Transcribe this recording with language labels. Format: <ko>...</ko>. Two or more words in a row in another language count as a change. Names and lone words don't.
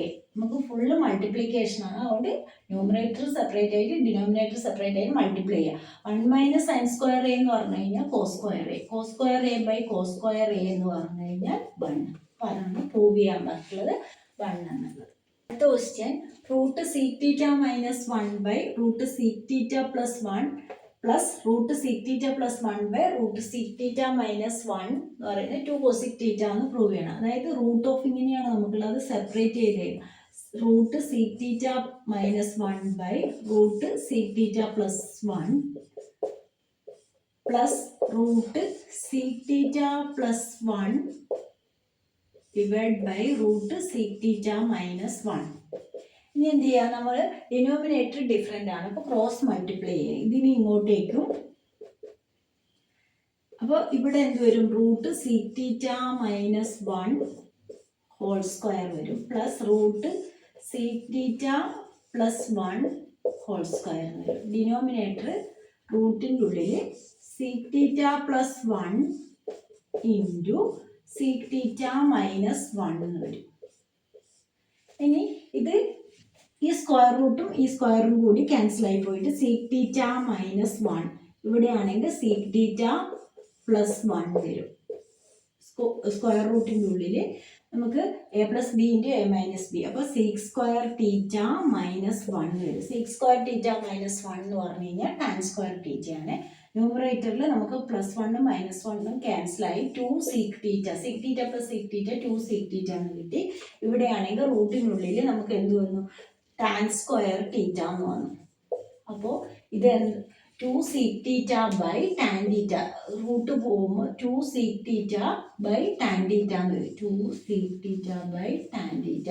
<ml>നമുക്ക്</ml> <en>full multiplication</en> <ml>ആണ്, അതുകൊണ്ട്</ml> <en>numerator separate</en> <ml>ആയിട്ട്</ml> <en>denominator separate</en> <ml>ആയിട്ട് മൾട്ടിപ്ലൈ ചെയ്യുക. 1 - sin² A എന്ന് പറഞ്ഞു കഴിഞ്ഞാൽ cos² A, cos² A/cos² A എന്ന് പറഞ്ഞു കഴിഞ്ഞാൽ 1. പറഞ്ഞ് പ്രൂവ് ചെയ്യാൻ പറ്റുള്ളത് 1 എന്നുള്ളത്. അടുത്ത ക്വസ്റ്റ്യൻ, √sec θ - 1/√sec θ + 1 പ്ലസ് √sec θ + 1/√sec θ - 1 എന്ന് പറയുന്നത് 2 cosec θ എന്ന് പ്രൂവ് ചെയ്യണം. അതായത്</ml> <en>root of</en> <ml>ഇങ്ങനെയാണ് നമുക്കുള്ളത്, സെപ്പറേറ്റ് ചെയ്ത് √sec θ - 1/√sec θ + 1 പ്ലസ് √sec θ + 1</ml> <en>divide by</en> <ml>√sec θ - 1. ഇനി എന്ത് ചെയ്യുക? നമ്മൾ</ml> <en>denominator different</en> <ml>ആണ്, അപ്പോൾ</ml> <en>cross multiply</en> <ml>ചെയ്യുക ഇതിന് ഇങ്ങോട്ടേക്കും. അപ്പോൾ ഇവിടെ എന്ത് വരും? √sec θ - 1</ml> <en>whole square</en> <ml>വരും പ്ലസ് √sec θ + 1</ml> <en>whole square</en> <ml>വരും. ഡിനോമിനേറ്റർ റൂട്ടിൻ്റെ ഉള്ളിൽ sec θ + 1 × sec θ - 1 എന്ന് വരും. ഇനി ഇത് ഈ സ്ക്വയർ റൂട്ടും ഈ സ്ക്വയറും കൂടി ക്യാൻസൽ ആയി പോയിട്ട് sec θ - 1 ഇവിടെയാണെങ്കിൽ sec θ + 1 വരും. സ്ക്വയർ റൂട്ടിൻ്റെ ഉള്ളിൽ നമുക്ക് A + B × A - B, അപ്പോൾ sec² θ - 1 വരും. sec² θ - 1 എന്ന് പറഞ്ഞു കഴിഞ്ഞാൽ tan² θ ആണ്. ന്യൂമറേറ്ററിൽ നമുക്ക് +1 ഉം -1 ഉം ക്യാൻസൽ ആയി 2 sec θ, sec θ + sec θ 2 sec θ എന്ന് കിട്ടി. ഇവിടെയാണെങ്കിൽ റൂട്ടിനുള്ളിൽ നമുക്ക് എന്ത് വന്നു? tan² θ എന്ന് വന്നു. അപ്പോൾ ഇത്</ml> <en>two sec theta by tan theta,</en> <ml>റൂട്ട് പോകുമ്പോൾ</ml> <en>two sec theta by tan theta</en> <ml>എന്ന് വരും.</ml> <en>two sec theta by tan theta.</en>